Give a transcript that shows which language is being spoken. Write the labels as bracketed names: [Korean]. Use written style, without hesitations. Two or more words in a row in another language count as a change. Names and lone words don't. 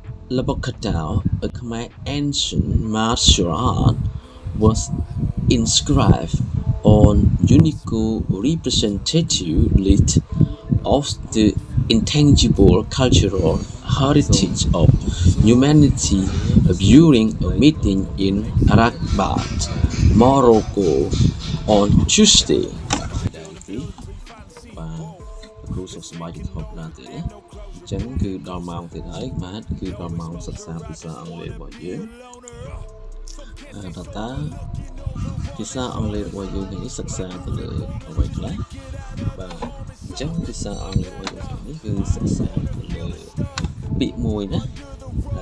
[English] Labokadao, a Khmer ancient martial art, was inscribed on unique representative list of the intangible cultural heritage of humanity during a meeting in Rabat, Morocco on Tuesday. [Khmer] បាទគ្រូសុខសប្បាយជាធម្មតាទេណាអញ្ចឹងគឺដល់ម៉ោងទៀតហើយបាទគឺដល់ម៉ោងសិក្សាភាសាអង់គ្លេសរបស់យើងតើភាសាអង់គ្លេសរបស់យើងនេះសិ ក្សាទៅលើអ្វីខ្លះបាទអញ្ចឹងភាសាអង់គ្លេសរបស់យើងនេះគឺសិក្សាទៅលើពាក្យមួយណាដែល